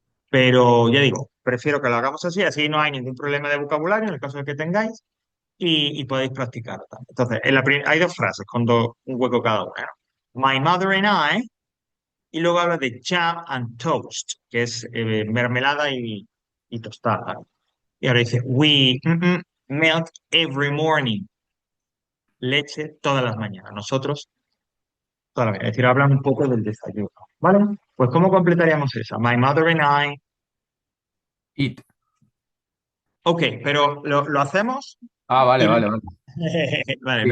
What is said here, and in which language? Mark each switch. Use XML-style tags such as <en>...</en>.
<es>Pero ya digo, prefiero que lo hagamos así, así no hay ningún problema de vocabulario en el caso de que tengáis y podéis practicar también. Entonces, hay dos frases con un hueco cada una, ¿no?</es> <en>My mother and I,</en> <es>y luego habla de</es> <en>jam and toast,</en> <es>que es mermelada y tostada. Y ahora dice,</es> <en>we milk every morning.</en> <es>Leche todas las mañanas. Nosotros todas las mañanas. Es decir, hablan un poco del desayuno. ¿Vale? Pues, ¿cómo completaríamos esa?</es> <en>My mother and I. It.</en> <es>Ok, pero lo hacemos Ah, vale, y vale, vale. vale, no</es>